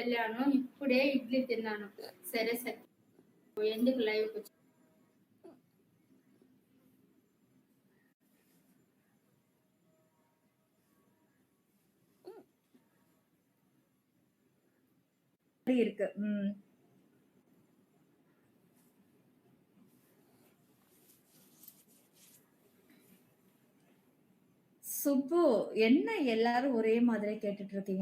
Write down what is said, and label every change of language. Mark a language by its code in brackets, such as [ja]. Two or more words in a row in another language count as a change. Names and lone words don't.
[te] వెళ్ళాను. ఇప్పుడే ఇడ్లీ తిన్నాను. సరే సఖి ఎందుకు లైవ్‌కొచ్చావు? [ta] இருக்கு. சுப்பு, என்ன எல்லாரும் ஒரே மாதிரி கேட்டுட்டு இருக்கீங்க?